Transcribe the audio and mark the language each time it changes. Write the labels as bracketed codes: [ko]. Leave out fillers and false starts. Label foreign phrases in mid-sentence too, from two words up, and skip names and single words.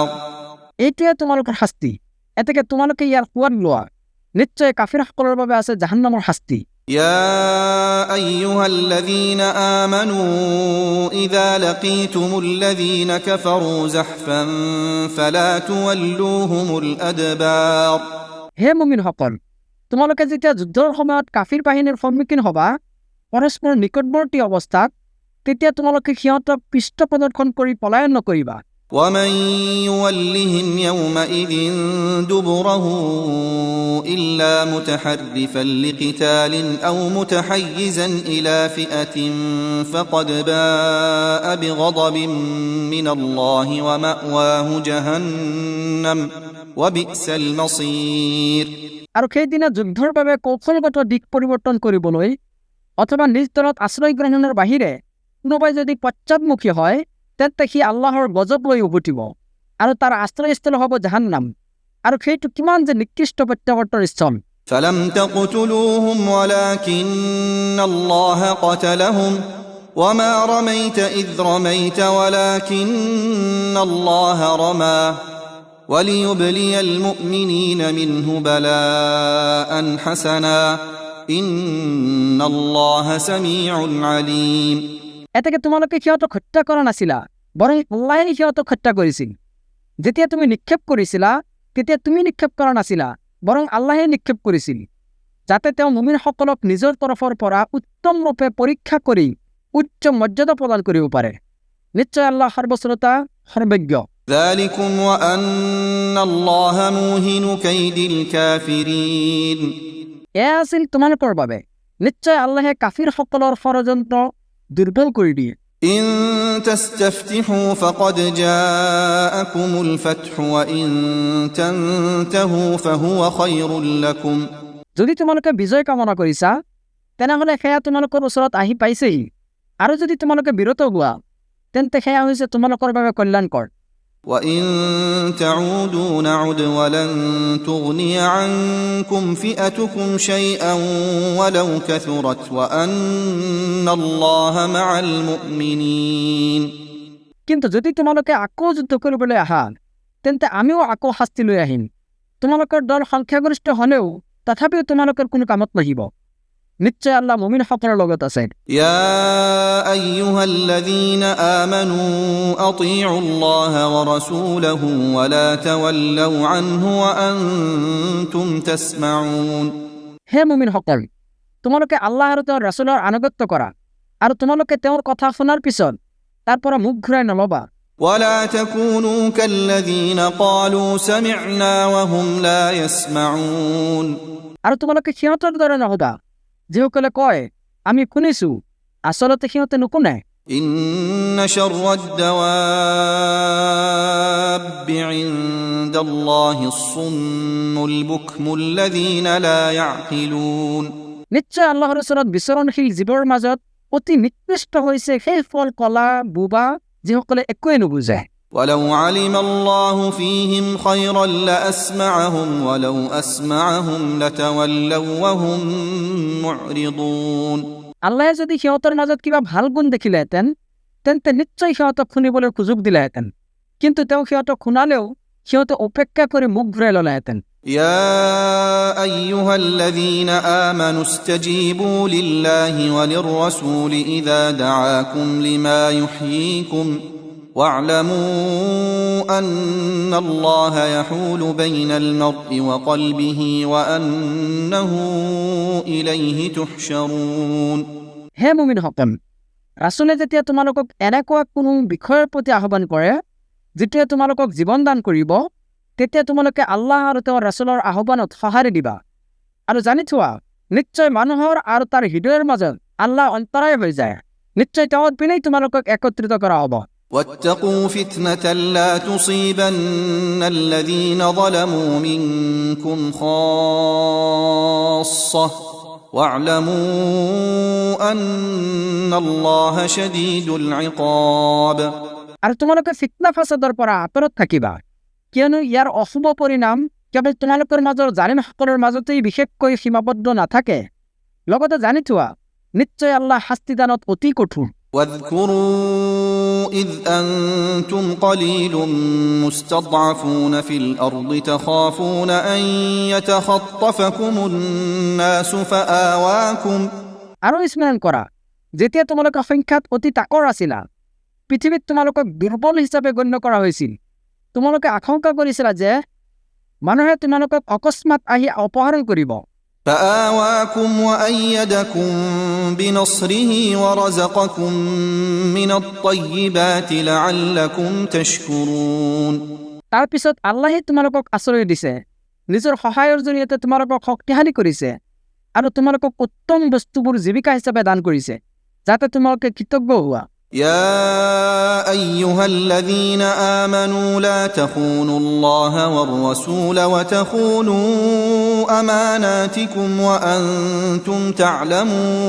[as] এইটোৱে তোমালোকৰ শাস্তি, এতেকে তোমালোকে ইয়াৰ সোৱাদ লোৱা, নিশ্চয় কাফিৰসকলৰ বাবে আছে জাহান্নামৰ শাস্তি। [ar] يا أيها الذين آمنوا إذا لقيتم الذين كفروا زحفا فلا تولوهم الأدبار [as] হে মুমিনসকল, তোমালোকে যেতিয়া যুদ্ধৰ সময়ত কাফিৰ বাহিনীৰ সন্মুখীন হবা পৰস্পৰ নিকটৱৰ্তী অৱস্থাত, তেতিয়া তোমালোকে সিহঁতক পৃষ্ঠ প্ৰদৰ্শন কৰি পলায়ন নকৰিবা। [ar] ومن يولهم يومئذ دبره إلا متحرفا لقتال أو متحيزا إلى فئة فقد باء بغضب من الله ومأواه جهنم وبئس المصير [as] আৰু সেইদিনা যুদ্ধৰ বাবে কৌশলগত দিশ পৰিৱৰ্তন কৰিবলৈ অথবা নিজ দলত আশ্ৰয় গ্ৰহণৰ বাহিৰে কোনোবাই যদি পশ্চাদমুখী হয় তেন্তে সি আল্লাহৰ গজব লৈ উভতিব আৰু তাৰ আশ্ৰয়স্থল হ'ব জাহান্নাম, আৰু সেইটো কিমান যে নিকৃষ্ট প্ৰত্যাৱৰ্তৰ স্থল। [ar] فلم تقتلوهم ولكن الله قتلهم وما رميت إذ رميت ولكن الله رمى وليبلي المؤمنين منه بلاء حسنا إن الله سميع عليم [as] এতেকে তোমালোকে সিহঁতক হত্যা কৰা নাছিলা, বৰং আল্লাহে সিহঁতক হত্যা কৰিছিল। যেতিয়া তুমি নিক্ষেপ কৰিছিলা তেতিয়া তুমি নিক্ষেপ কৰা নাছিলা, বৰং আল্লাহে নিক্ষেপ কৰিছিল, যাতে তেওঁ মুমিনসকলক নিজৰ তৰফৰ পৰা উত্তম ৰূপে পৰীক্ষা কৰি উচ্চ মৰ্যাদা প্ৰদান কৰিব পাৰে। নিশ্চয় আল্লাহ সৰ্বশ্ৰোতা সৰ্বজ্ঞ। [ar] ذلكم وأن الله موهن كيد الكافرين [as] এয়া আছিল তোমালোকৰ বাবে, নিশ্চয় আল্লাহে কাফিৰসকলৰ ষড়যন্ত্ৰ দুৰ্বল কৰি দিয়ে। [ar] إن تستفتحوا فقد جاءكم الفتح وإن تنتهوا فهو خير لكم [as] যদি তোমালোকে বিজয় কামনা কৰিছা তেনেহ'লে সেয়া তোমালোকৰ ওচৰত আহি পাইছেহি, আৰু যদি তোমালোকে বিৰত হোৱা তেন্তে সেয়া হৈছে তোমালোকৰ বাবে কল্যাণকৰ। [ar] وإن تعودوا نعد ولن تغني عنكم فئتكم شيئا ولو كثرت وأن الله مع المؤمنين [as] কিন্তু যদি তোমালোকে আকৌ যুদ্ধ কৰিবলৈ আহা তেন্তে আমিও আকৌ শাস্তি লৈ আহিম, তোমালোকৰ দল সংখ্যাগৰিষ্ঠ হ'লেও তথাপিও তোমালোকৰ কোনো কামত নাহিব। নিশ্চয় আল্লাহ মুমিনসকলৰ লগত আছে। [ar] يا أيها الذين آمنوا أطيعوا الله ورسوله ولا تولوا عنه وأنتم تسمعون [as] হে মুমিনসকল, তোমালোকে আল্লাহ আৰু তেওঁৰ ৰাসূলৰ আনুগত্য কৰা, আৰু তোমালোকে তেওঁৰ কথা শুনাৰ পিছত তাৰ পৰা মুখ ঘূৰাই নলবা। [ar] ولا تكونوا كالذين قالوا سمعنا وهم لا يسمعون [as] আৰু তোমালোকে সিহঁতৰ দৰে নহবা যিসকলে কয় আমি শুনিছো, আচলতে সিহঁতে নুশুনে। [ar] إن شر الدواب عند الله الصم البكم الذين لا يعقلون [as] নিশ্চয় আল্লাহৰ ওচৰত বিচৰণশীল জীৱৰ মাজত অতি নিকৃষ্ট হৈছে সেই ফল কলা বুবা যিসকলে একোৱে নুবুজে। [ar] ولو علم الله فيهم خيرا لأسمعهم ولو أسمعهم لتولوا وهم معرضون। [as] আল্লাহে যদি সিহঁতৰ মাজত কিবা ভাল গুণ দেখিলেহেঁতেন তেন্তে নিশ্চয় সিহঁতক শুনিবলৈ সুযোগ দিলেহেঁতেন, কিন্তু তেওঁ সিহঁতক শুনালেও সিহঁতে অপেক্ষা কৰি মুখ ঘূৰাই ল'লেহেঁতেন। [ar] يا أيها الذين آمنوا استجيبوا لله وللرسول إذا دعاكم لما يحييكم واعلموا أن الله يحول بين المرء وقلبه وأنه إليه تحشرون। [as] হে মুমিনসকল, ৰাছুলে যেতিয়া তোমালোকক এনেকুৱা কোনো বিষয়ৰ প্ৰতি আহ্বান কৰে যিটোৱে তোমালোকক জীৱন দান কৰিব, তেতিয়া তোমালোকে আল্লাহ আৰু তেওঁৰ ৰাছুলৰ আহ্বানত সঁহাৰি দিবা আৰু জানি থোৱা নিশ্চয় মানুহৰ আৰু তাৰ হৃদয়ৰ মাজত আল্লাহ অন্তৰায় হৈ যায়। নিশ্চয় তেওঁৰ পিনেই তোমালোকক একত্ৰিত কৰা হ'ব। [ar] واتقوا فتنة لا تصيبن الذين ظلموا منكم خاصة واعلموا أن الله شديد العقاب। [as] আৰু তোমালোকে ফিতনা ফাসাদৰ পৰা আঁতৰত থাকিবা, কিয়নো ইয়াৰ অশুভ পৰিণাম কেৱল তোমালোকৰ মাজৰ জালিমসকলৰ মাজতেই বিশেষকৈ সীমাবদ্ধ নাথাকে। লগতে জানি থোৱা নিশ্চয় আল্লাহ শাস্তিদানত অতি কঠোৰ। [ar] واذكروا إذ أنتم قليل مستضعفون في الأرض تخافون أن يتخطفكم الناس فآواكم। [as] আৰু স্মৰণ কৰা যেতিয়া তোমালোকে সংখ্যাত অতি তাকৰ আছিলা, পৃথিৱীত তোমালোকক দুৰ্বল হিচাপে গণ্য কৰা হৈছিল। তোমালোকে আশংকা কৰিছিলা যে মানুহে তোমালোকক অকস্মাত আহি অপহৰণ কৰিব। [ar] فآواكم وأيدكم بنصره ورزقكم من الطيبات لعلكم تشكرون। [as] তাৰ পিছত আল্লাহে তোমালোকক আশ্ৰয় দিছে, নিজৰ সহায়ৰ জৰিয়তে তোমালোকক শক্তিশালী কৰিছে আৰু তোমালোকক উত্তম বস্তুবোৰ জীৱিকা হিচাপে দান কৰিছে যাতে তোমালোকে কৃতজ্ঞ হোৱা। [ar] يا أيها الذين آمنوا لا تخونوا الله والرسول وتخونوا أماناتكم وأنتم تعلمون।